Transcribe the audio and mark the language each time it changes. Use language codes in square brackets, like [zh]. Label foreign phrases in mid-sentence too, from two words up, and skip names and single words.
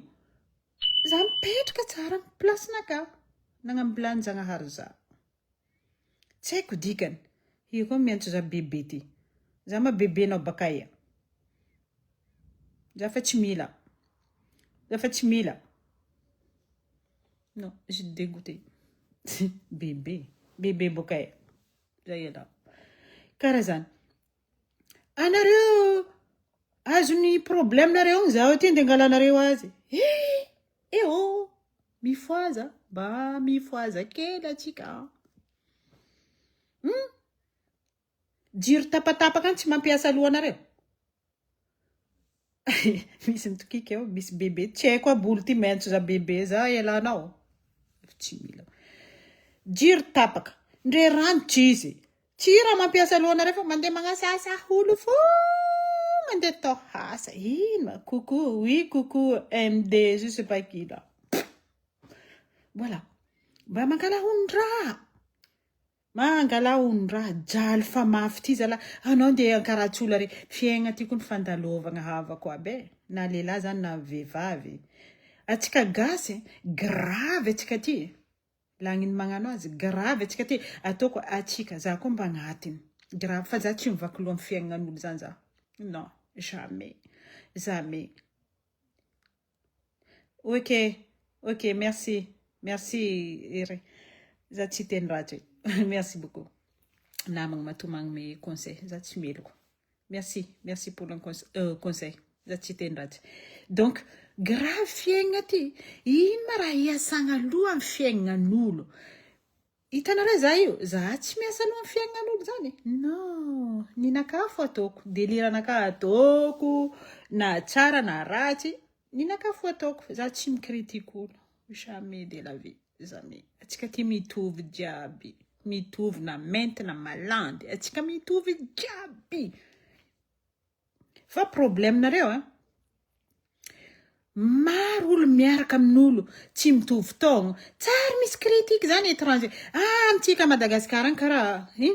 [mg] Za mipetraka tsara amin'ny placenaka. Nagnambilany Zagnahary za. Tsy haiko dikany. Io koa miantso za bebe ty. Za ma bebenao bakaia. Za fa tsy mila. Za fa tsy mila. [fr] Non, je suis dégoûtée. [mg] Bébé. Bébé bokay. Zayela. Karazan. Anareo azony problème nareo zao ty ndengalanareo azy. Oh, mifoaza. Ba mifoaza kely atsika. Jiro tapatapaka tsy mampiasa lohanareo. Misy mitokika eo, misy bebe. Tsy haiko abolo ty mentso za bebe za elanao. Tsy mila. Jiro tapaka. Ndre rano tsisy. Tsy raha mampiasa lohanareo fa mandeha magnasasa olo fo. Mandeha tao hasa. Ino? [fr] Coucou, oui, coucou, MD, je sais pas qui là. [mg] Voilà. Ba mangala hundra. Mangala hundra. Jaly fa mafy ty zala. Anao ndeha ankaratsula re. Fiaigna ty koa ny fandalovagna havako abe. Na lehilahy zany na vehivavy. Atsika gasy, grave atsika ty. Lagniny magnano azy, grave atsika ty. Ataoko atsika, za koa mba agnatiny. Grave, fa za tsy mivaky loha amin'ny fiaignan'olo zany za. [fr] Non, jamais. Jamais. Ok, merci. Merci, Ere. [mg] Za tsy teny ratsy. [fr] Merci beaucoup. [mg] Namagna matomagny [fr] mes conseils. [mg] Za tsy meloko. [fr] Merci pour le conseil. [mg] Za tsy teny ratsy. Donc, grave fiaigna ty. Ino ma raha iasagna loha amin'ny fiaignan'olo? Hitanareo za io? Za tsy miasa loha amin'ny fiaignan'olo zany. Non, ninakafo ataoko. Deliranaka ataoko. Na tsara na ratsy. Ninakafo ataoko. Za tsy mikritike olo. [fr] Jamais de la vie. Jamais. [mg] Atsika ty mitovy jiaby. Mitovy na mainty na malandy. Atsika mitovy jiaby. Fa problème nareo, maro olo miaraka amin'olo tsy mitovy taogno. Tsara misy kritika zany étranger. Antsika Madagasikara karaha ino?